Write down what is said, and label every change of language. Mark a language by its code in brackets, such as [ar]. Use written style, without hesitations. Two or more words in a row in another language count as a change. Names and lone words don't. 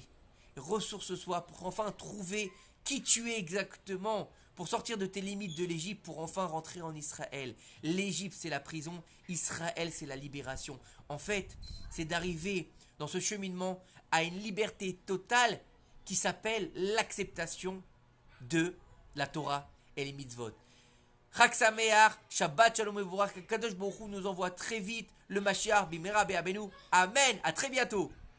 [fr] Ressource-toi pour enfin trouver qui tu es exactement, pour sortir de tes limites de l'Égypte, pour enfin rentrer en Israël. L'Égypte, c'est la prison. Israël, c'est la libération. En fait, c'est d'arriver dans ce cheminement à une liberté totale qui s'appelle l'acceptation de la Torah et les mitzvot. [he] חג שמח, שבת שלום מבורך, קדוש ברוך הוא [fr] nous envoie très vite le [he] משיח, במהרה בימינו. [fr] Amen, à très bientôt.